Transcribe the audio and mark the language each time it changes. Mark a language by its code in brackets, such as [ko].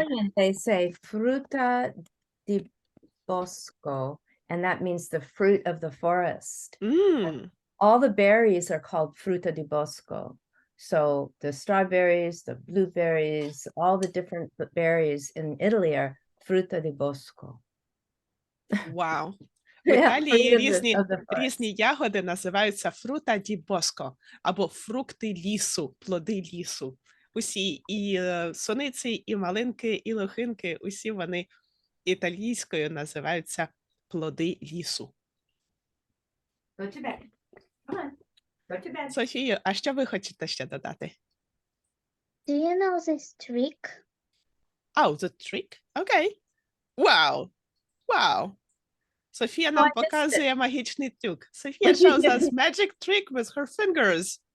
[en] Italian, they say frutta di bosco, and that means the fruit of the forest. All the berries are called frutta di bosco. So the strawberries, the blueberries, all the different berries in Italy are frutta di bosco. Wow. В Yeah, [uk] Італії [en] fruit of the forest. [uk] різні ягоди називаються фрута ді боско або фрукти лісу, плоди лісу. Усі і суниці, і малинки, і лохинки, усі вони італійською називаються плоди лісу. [en] Go to bed. Come on. Go to bed. [uk] Софію, а що ви хочете ще додати? [en] Do you know this trick? Oh, the trick? Okay. Wow. Wow. [uk] Софія нам показує магічний трюк. [en] Софія shows us magic trick with her fingers.